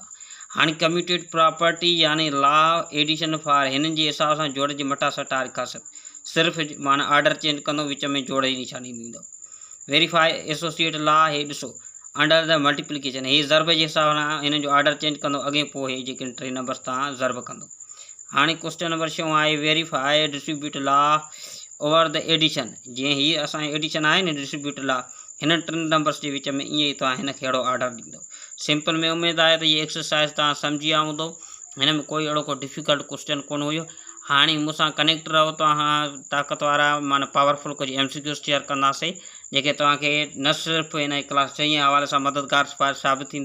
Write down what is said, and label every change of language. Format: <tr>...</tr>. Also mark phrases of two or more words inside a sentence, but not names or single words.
<sd>हाणे</sd> <en>commutative property</en> <sd>यानी</sd> <en>law addition for</en> <sd>हिननि जे हिसाब सां जोड़ जी मटासटारी ख़ासियत सिर्फ़ु माना</sd> <en>order change</en> <sd>कंदो विच में जोड़ जी निशानी ॾींदो।</sd> <en>verify associate law</en> <sd>हे ॾिसो</sd> <en>under the multiplication</en> <sd>ही ज़र्ब जे हिसाब सां हिन जो</sd> <en>order change</en> <sd>कंदो अॻे पोइ हे जेके 3 नंबर्स तव्हां ज़र्ब कंदो।</sd> <en>हाणे question number 6 आहे verify distribute law over the addition.</en> <sd>जीअं ही असांजी एडिशन आहे न</sd> <en>distribute law</en> <sd>हिन 3 नंबर्स जे विच में ईअं ई तव्हां हिनखे अहिड़ो ऑर्डर ॾींदो। सिंपल में उमेदु आहे त इहा एक्सरसाइज़ तव्हां सम्झी विया हूंदो। हिन में कोई अहिड़ो को</sd> <en>difficult question</en> <sd>कोन हुयो। हाणे मूंसां कनेक्ट रहो तव्हां ताक़त वारा माना पावरफुल कुझु MCQs शेयर कंदासीं जेके तव्हांखे न सिर्फ़ु हिन क्लास 6 हवाले सां मददगार साबित थींदा।</sd>